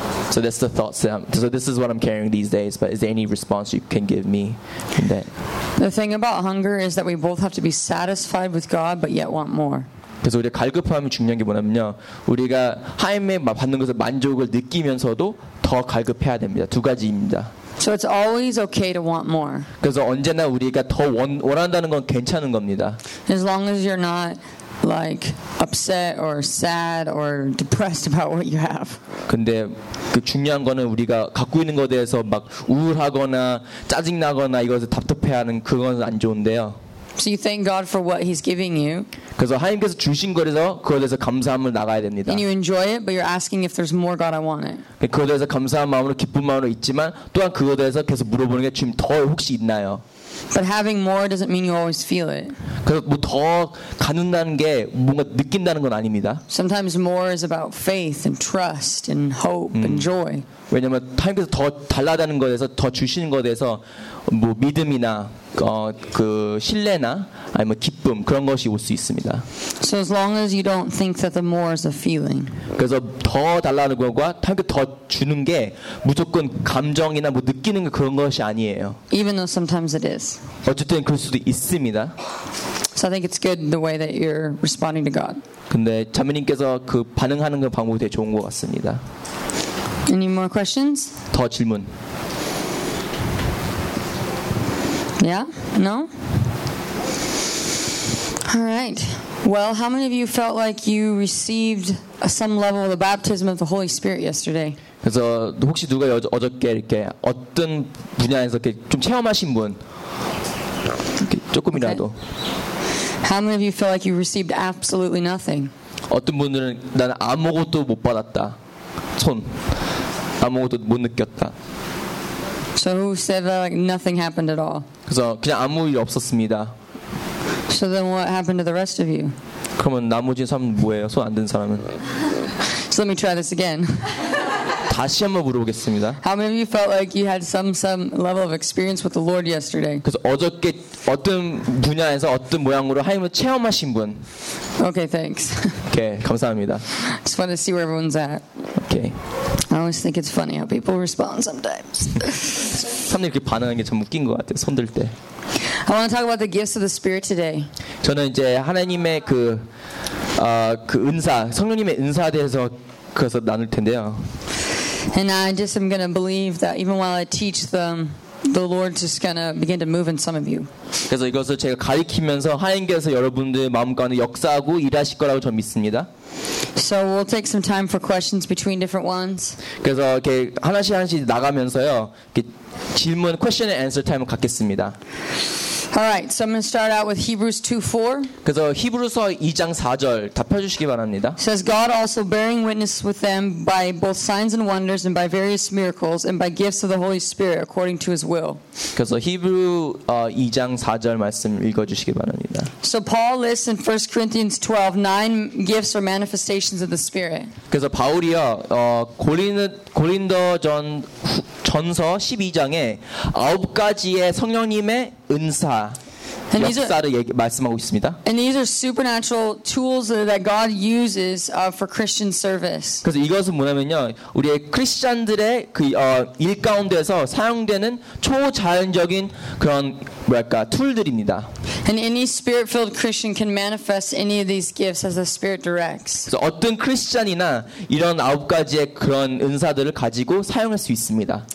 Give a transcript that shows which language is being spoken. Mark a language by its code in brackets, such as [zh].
[en] So that's the thoughts that I'm, so this is what I'm carrying these days, but is there any response you can give me in that? The thing about hunger is that we both have to be satisfied with God, but yet want more. [ko] 그래서 우리의 갈급함이 중요한 게 뭐냐면요. 우리가 하임에 받는 것을 만족을 느끼면서도 더 갈급해야 됩니다. 두 가지입니다. [en] So it's always okay to want more. [ko] 그래서 언제나 우리가 더 원한다는 건 괜찮은 겁니다. [en] As long as you're not like upset or sad or depressed about what you have. [ko] 근데 그 중요한 거는 우리가 갖고 있는 거에 대해서 막 우울하거나 짜증 나거나 이것을 답답해하는 그건 안 좋은데요. [en] So you thank God for what He's giving you. [ko] 그래서 하나님께서 주신 거에서 그거에 대해서 감사함을 나가야 됩니다. [en] And you enjoy it, but you're asking if there's more God, I want it. [ko] 그거에 대해서 감사한 마음으로 기쁜 마음으로 있지만 또한 그거에 대해서 계속 물어보는 게 지금 더 혹시 있나요? [en] But having more doesn't mean you always feel it. [ko] 그래서 뭐 더 갖는다는 게 뭔가 느낀다는 건 아닙니다. [en] Sometimes more is about faith and trust and hope and joy. [ko] 왜냐면 하나님께서 더 달라다는 것에서 더 주시는 것에서 뭐 믿음이나 그 신뢰나 아니면 기쁨 그런 것이 올 수 있습니다. [en] So as long as you don't think that the more is a feeling. [ko] 그래서 더 달라는 것과 하나님께 더 주는 게 무조건 감정이나 뭐 느끼는 그런 것이 아니에요. [en] Even though sometimes it is. [ko] 어쨌든 그럴 수도 있습니다. [en] So I think it's good the way that you're responding to God. [ko] 근데 자매님께서 그 반응하는 그 방법이 되게 좋은 것 같습니다. [en] Any more questions? [ko] 더 질문. [en] Yeah? No? All right. Well, how many of you felt like you received some level of the baptism of the Holy Spirit yesterday? [ko] 그래서 혹시 누가 어저께 이렇게 어떤 분야에서 이렇게 좀 체험하신 분? 조금이라도. Okay. [en] How many of you felt like you received absolutely nothing? [ko] 어떤 분들은 난 아무것도 못 받았다. 손. 아무것도 못 느꼈다. [en] So who said that like nothing happened at all? [ko] 그래서 그냥 아무 일 없었습니다. [en] So then what happened to the rest of you? [ko] 그러면 나머지 사람은 뭐예요? 손 안 든 사람은? [en] So let me try this again. [ko] 다시 한번 물어보겠습니다. [en] How many of you felt like you had some level of experience with the Lord yesterday? [ko] 그래서 어저께 어떤 분야에서 어떤 모양으로 하나님을 체험하신 분? [en] Okay, thanks. [ko] 오케이, 감사합니다. [en] Just want to see where everyone's at. Okay. I always think it's funny how people respond sometimes. [ko] 사람들이 이렇게 반응하는 게 좀 웃긴 것 같아요. 손들 때. [en] I want to talk about the gifts of the Spirit today. [ko] 저는 이제 하나님의 그 그 은사, 성령님의 은사에 대해서 그래서 나눌 텐데요. [en] And I just am gonna believe that even while I teach them, the Lord's just gonna begin to move in some of you. [ko] 그래서 이것을 제가 가리키면서 하나님께서 여러분들 마음 가운데 역사하고 일하실 거라고 저는 믿습니다. [en] So we'll take some time for questions between different ones. [ko] 그래서 이렇게 하나씩 하나씩 나가면서요, 이렇게 질문, [en] question and answer [ko] 타임을 갖겠습니다. [en] All right, so I'm going to start out with Hebrews 2:4. [ko] 그래서 히브리서 2장 4절 답해주시기 바랍니다. [en] Says God also bearing witness with them by both signs and wonders and by various miracles and by gifts of the Holy Spirit according to His will. [ko] 그래서 히브리 2장 4절 말씀 읽어주시기 바랍니다. [en] So Paul lists in 1 Corinthians 12 9 gifts or manifestations of the Spirit. [ko] 그래서 바울이요 고린도전서 12장에 아홉 가지의 성령님의 은사 역사를 말씀하고 있습니다. [en] And these are supernatural tools that God uses for Christian service. [ko] 그래서 이것은 뭐냐면요, 우리의 크리스천들의 그 일 가운데서 사용되는 초자연적인 그런 뭐랄까 툴들입니다. [en] And any spirit-filled Christian can manifest any of these gifts as the Spirit directs. [ko] 그래서 어떤 크리스천이나 이런 아홉 가지의 그런 은사들을 가지고 사용할 수 있습니다.